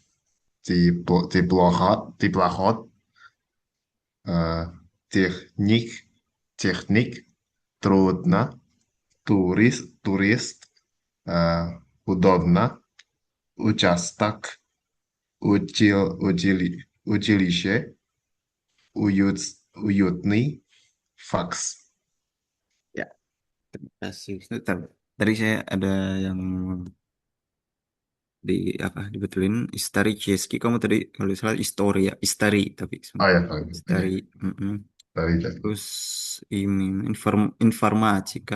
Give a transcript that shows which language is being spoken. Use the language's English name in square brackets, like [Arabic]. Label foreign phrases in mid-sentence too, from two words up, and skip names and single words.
[Russian] теплоход, э, техник, техник, трудно, турист, удобно, участок, училище, уют, уютный, факс. [Indonesian] Ya, terima kasih. Tadi saya ada yang di apa dibetulin [Russian] исторический. [Indonesian] Kamu tadi kalau nggak salah Histori ya, Istari tapi Oh ya, Istari. ini Mm-mm. dari Terus ini informatika.